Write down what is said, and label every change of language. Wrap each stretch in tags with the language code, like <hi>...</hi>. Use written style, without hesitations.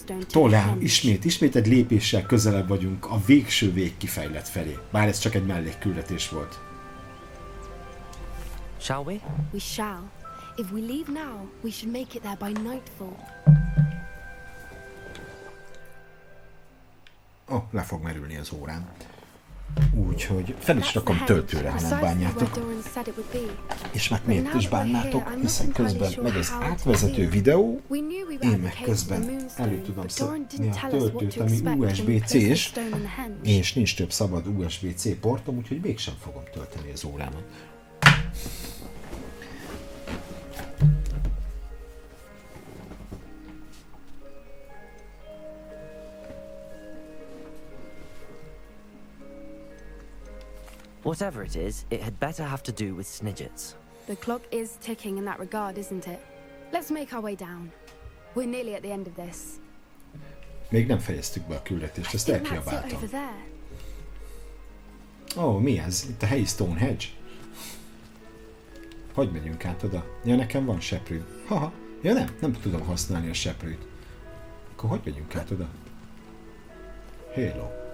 <hu>Tolán, ismét egy lépéssel közelebb vagyunk a végső végkifejlet felé. Bár ez csak egy mellékküldetés volt.</hu> <en>Shall we? We shall. If we leave now, we should make it there by nightfall.</en> <hu>Oh, le fog merülni az órán. Úgyhogy fel is rakom töltőre, ha nem bánjátok. És mert miért is bánnátok, hiszen közben megy az átvezető videó, én meg közben elő tudom szedni a töltőt, ami USB-C-s, és nincs több szabad USB-C portom, úgyhogy mégsem fogom tölteni az órámat.</hu> <en>Whatever it is, it had better have to do with Snidgets. The clock is ticking in that regard, isn't it? Let's make our way down. We're nearly at the end of this.</en> <hu>Még nem fejeztük be a küldetést, ezt elkiabáltam. Oh, mi ez? Itt a helyi Stonehenge? Hogy megyünk át oda? Ja, nekem van seprű. Haha. Ja nem, nem tudom használni a seprűt. Akkor hogy megyünk át oda? Halo.</hu>